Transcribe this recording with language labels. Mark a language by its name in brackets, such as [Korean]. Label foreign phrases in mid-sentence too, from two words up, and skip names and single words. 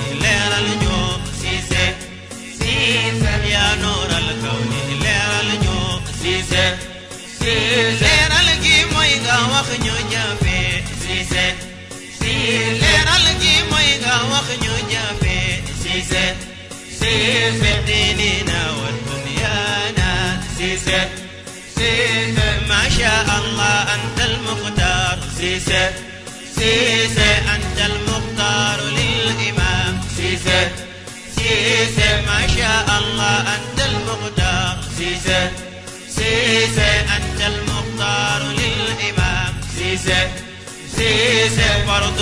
[Wolof] leeral ñu Cissé yaa nuural kawni leeral ñu Cissé leeral gi mooy nga wax ñu jafe Cissé leeral gi mooy nga wax ñu jafe [Arabic] Cissé فالديننا والدنيانا Cissé ما شاء الله أنت المختار Cissé أنت المختار للإمام Cissé ما شاء الله أنت المختار Cissé أنت المختار للإمام Cissé فرض